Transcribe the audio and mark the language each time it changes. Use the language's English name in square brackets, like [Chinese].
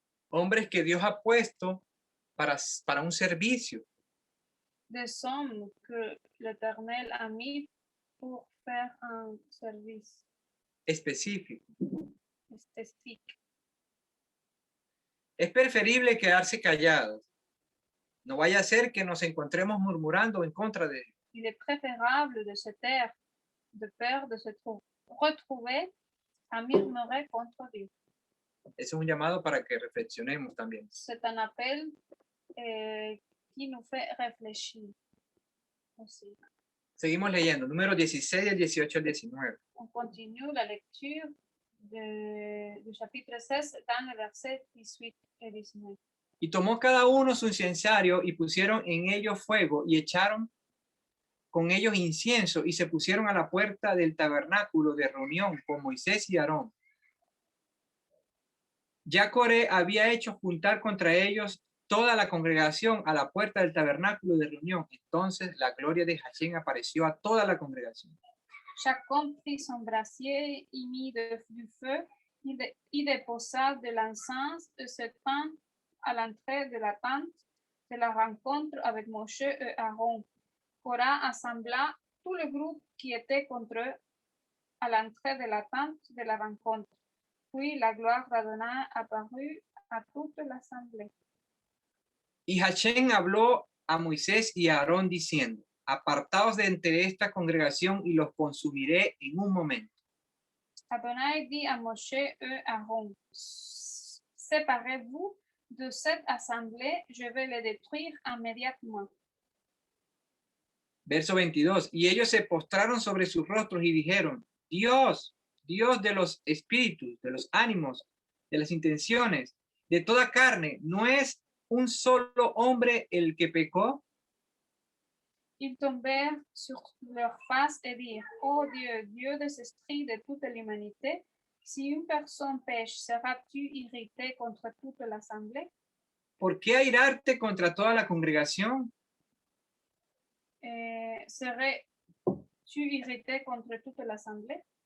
[Spanish] Hombres que Dios ha puesto para un servicio. [French] Des hommes que l'Éternel a mis pour faire un service [Spanish] específico. [French] spécifique. [Spanish] Es preferible quedarse callados. No vaya a ser que nos encontremos murmurando en contra de Dios. [French] Il est préférable de se taire, de peur de se retrouver à murmurer contre Dieu. [Spanish] Es un llamado para que reflexionemos también. [French] C'est un appel qui nous fait réfléchir aussi. [Spanish] Seguimos leyendo, número 16, del 18 al 19. [French] On continue la lecture du chapitre 16 dans le verset 18 et 19. [Spanish] Y tomó cada uno su incensario y pusieron en ellos fuego y echaron con ellos incienso y se pusieron a la puerta del tabernáculo de reunión con Moisés y Aarón. Ya Coré había hecho juntar contra ellos toda la congregación a la puerta del tabernáculo de reunión. Entonces la gloria de Hashem apareció a toda la congregación. [French] Chacun prit son brasier y mit du feu, y déposa de l'encens et se tint à l'entrée de la tente de la rencontre avec Moshe et Aaron. Korah assembla tout le groupe qui était contre eux à l'entrée de la tente de la rencontre. Puis la gloire d'Adonai apparut à toute l'assemblée. [Spanish] Y Hashem habló a Moisés y a Aarón diciendo, apartaos de entre esta congregación y los consumiré en un momento. [French] Adonai dit à Moshe et Aaron, séparez-vous de cette assemblée, je vais les détruire immédiatement. [Spanish] Verso 22. Y ellos se postraron sobre sus rostros y dijeron, Dios, Dios de los espíritus, de los ánimos, de las intenciones, de toda carne, ¿no es un solo hombre el que pecó? [French] Ils tombèrent sur leur face et dirent, ô Dieu, Dieu des esprits de toute l'humanité, si une personne pêche, seras-tu irrité contre toute l'assemblée? [Spanish] ¿Por qué airarte contra toda la congregación? [French] Serais-tu irrité contre toute l'assemblée?